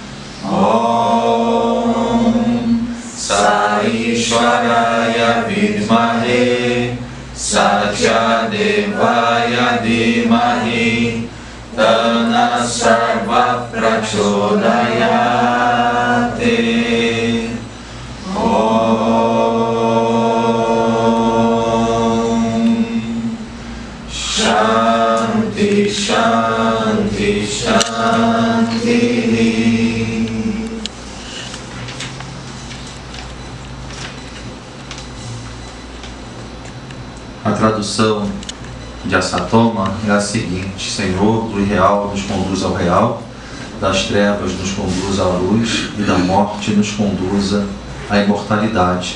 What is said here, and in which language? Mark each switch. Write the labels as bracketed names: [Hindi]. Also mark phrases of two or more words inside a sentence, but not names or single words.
[Sanskrit] ॐ साईश्वराय विद्महे सत्यदेवाय धीमहि तन्न सर्व प्रचोदयते. ॐ शान्तिः शान्तिः शान्तिः. [Portuguese] A tradução de Asatoma é a seguinte: Senhor, do irreal nos conduz ao real, das trevas nos conduz à luz e da morte nos conduza à imortalidade.